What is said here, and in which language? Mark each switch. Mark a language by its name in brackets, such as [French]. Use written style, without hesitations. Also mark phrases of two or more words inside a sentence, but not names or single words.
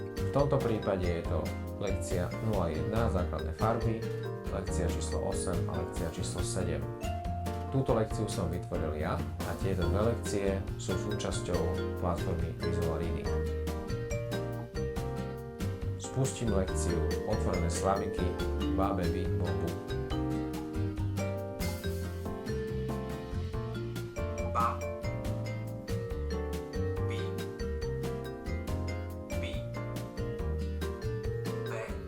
[Slovak] V tomto prípade je to lekcia 01 základné farby, lekcia číslo 8 a lekcia číslo 7. Túto lekciu som vytvoril ja a tieto dve lekcie sú súčasťou platformy Visual Reading. Spustím lekciu Otvorené slabiky Ba, Baby, Bo, Bu. Ba, Bi, Bi, Be,